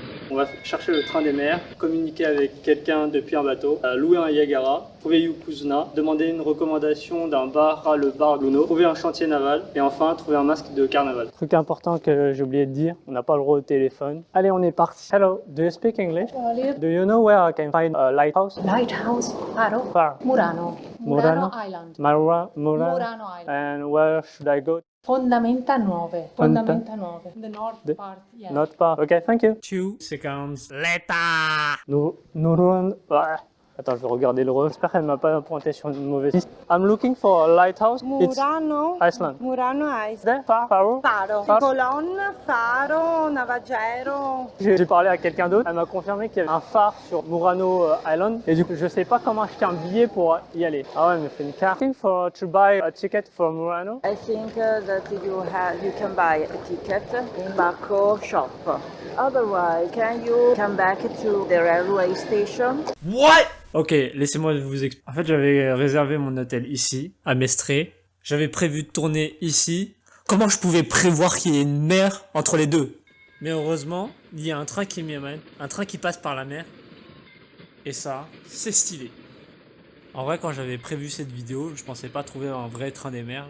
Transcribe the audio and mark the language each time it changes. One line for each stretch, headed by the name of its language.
French: On va chercher le train des mers, communiquer avec quelqu'un depuis un bateau, louer un Yagara, trouver Yokozuna, demander une recommandation d'un bar à le bar Luno, trouver un chantier naval et enfin trouver un masque de carnaval. Truc important que j'ai oublié de dire, on n'a pas le droit au téléphone. Allez, on est parti.
English: Hello, do you speak English? Do you know where I can find a lighthouse? Lighthouse, Faro, Far. Murano, Murano Island. Murano Island. And where should I go? Fondamenta Nuove. Fondamenta Nuove. The north part, yeah. Not far. Okay, thank you. 2 seconds later. Nurun.
French: Attends, je vais regarder le rôle. J'espère qu'elle m'a pas pointé sur une mauvaise piste.
English: I'm looking for a lighthouse. Murano, It's Iceland. Murano Island. There, Faro.
Italian: Faro, colonne, faro, navagero.
French: J'ai parlé à quelqu'un d'autre. Elle m'a confirmé qu'il y avait un phare sur Murano Island. Et du coup, je sais pas comment acheter un billet pour y aller. Ah ouais, mais c'est une carte.
English: Looking for to buy a ticket for Murano. I think that you can buy a ticket in Bacco shop. Otherwise, can you come back to the railway station? What?
French: Ok, laissez-moi vous expliquer. En fait, j'avais réservé mon hôtel ici, à Mestre. J'avais prévu de tourner ici. Comment je pouvais prévoir qu'il y ait une mer entre les deux? Mais heureusement, il y a un train qui m'y amène, un train qui passe par la mer. Et ça, c'est stylé. En vrai, quand j'avais prévu cette vidéo, je pensais pas trouver un vrai train des mers.